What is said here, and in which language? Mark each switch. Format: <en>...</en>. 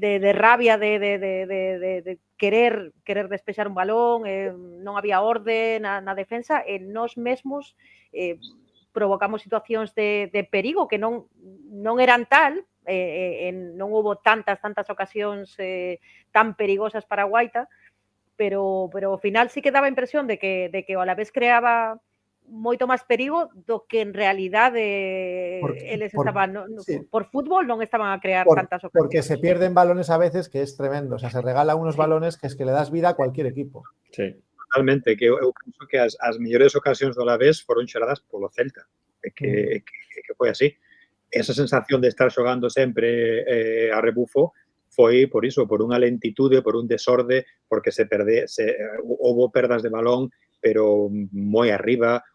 <gl>rabia, de querer despexar un balón, non había orde na defensa, e nós mesmos provocamos situacións de perigo que non eran tal, non houbo tantas ocasións tan perigosas para Guaita, pero ao final sí que daba a impresión de que o Alavés creaba moito máis perigo do que en realidade eles estaban por fútbol non estaban a crear tantas ocasiones.</gl> <es>Porque se pierden balones a veces que es tremendo, o sea, se regalan unos balones que es que le das vida a cualquier equipo. Sí.</es> <gl>Totalmente, que eu penso que as mellores ocasións do Alavés foron xeradas polo Celta, que foi así. Esa sensación de estar xogando sempre a rebufo foi por iso, por unha lentitude, por un desorde, porque houbo perdas de balón, pero moi arriba.</gl>